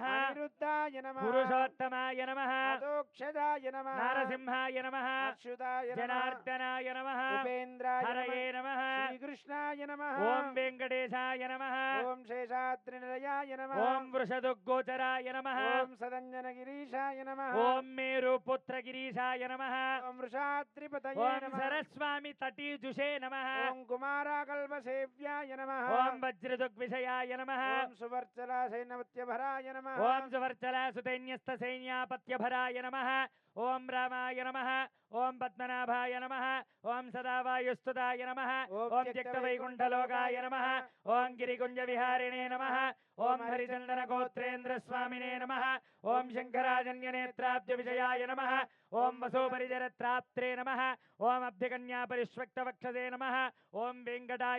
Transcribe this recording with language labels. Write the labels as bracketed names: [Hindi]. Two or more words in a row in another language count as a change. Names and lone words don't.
[Sanskrit] అనిరుద్ధాయ నమః పురుషోత్తమాయ నమః అదోక్షజాయ నమః నారసింహాయ నమః అచ్యుతాయ నమః జనార్దనాయ నమః ఉపేంద్రాయ హరయే నమః నమః శ్రీకృష్ణాయ నమః ఓం వెంకటేశాయ నమః ఓం శేషాద్రినిలయాయ నమః ఓం వృషదుగ్గోచరాయ నమః ఓం सदञ्जनगिरीशाय नमः ఓం మేరుపుత్రగిరీశాయ నమః ॐ वृषाद्रिपतये ఓం नमः సరస్వామి తటీజుషే నమః ॐ कुमाराकल्पसेव्याय नमः ఓం వజ్రదుగ్విషయాయ నమః ॐ सुवर्चलासैन्यवत्यभराय नमः ఓం సువర్చలాసుతైన్యస్తసైన్యాపత్యభరాయ నమః ఓం రామాయ నమః ఓం పద్మనాభాయ నమః ఓం సదావాయుస్తుతాయ నమః ఓం త్యక్తవైకుంఠలోకాయ నమః ఓం గిరికుంజవిహారిణే నమః ఓం హరిచందనగోత్రేంద్రస్వామినే నమః ఓం శంకరాజన్యనేత్రాబ్జవిజయాయ నమః ఓం వసోపరిజరత్రాప్త్రే నమః ఓం అబ్ధికన్యాపరిష్వక్తవక్షసే నమః ఓం వెంకటాయ